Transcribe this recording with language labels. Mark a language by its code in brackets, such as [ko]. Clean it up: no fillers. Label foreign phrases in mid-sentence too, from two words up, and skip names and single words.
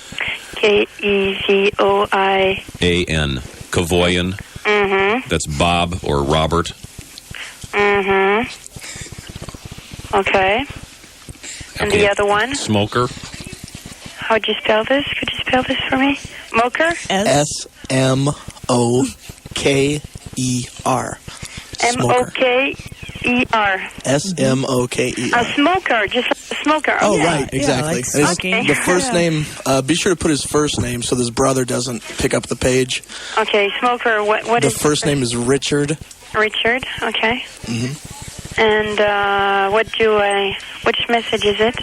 [en] Kevoian. Kevoian. Mm-hmm. That's Bob or Robert. Mm-hmm. Okay. And the other one? Smoker. How'd you spell this? Could you spell this for me? Smoker? S-M-O-K-E-R. M-O-K-E-R. S-M-O-K-E-R. A smoker, just like a smoker. Oh, yeah. Right, exactly. Yeah, like okay. The first name, be sure to put his first name so his brother doesn't pick up the page. Okay, smoker, what is the first name is Richard. Richard, okay. Mm-hmm. And which message is it?